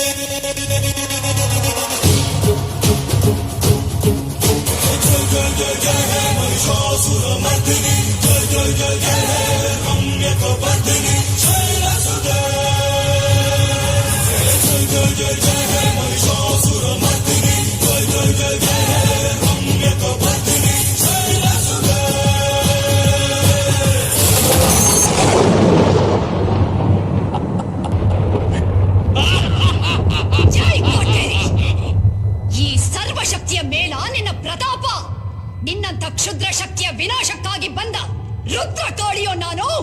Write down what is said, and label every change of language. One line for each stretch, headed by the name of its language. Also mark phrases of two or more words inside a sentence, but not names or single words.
Sanskrit: जय जय जय जय हे महिषासुरमर्दिनि जय जय जय जय हे रम्यकवर्दिनि शैलसुते जय जय जय जय हे महिषासुरमर्दिनि जय जय जय जय हे रम्यकवर्दिनि शैलसुते.
Kannada: ಜೈ ಕೋಟೇರಿ! ಈ ಸರ್ವಶಕ್ತಿಯ ಮೇಲ ನಿನ್ನ ಪ್ರತಾಪ, ನಿನ್ನಂತ ಕ್ಷುದ್ರ ಶಕ್ತಿಯ ವಿನಾಶಕ್ಕಾಗಿ ಬಂದ ರುದ್ರ ಕಾಳಿಯೋ ನಾನು.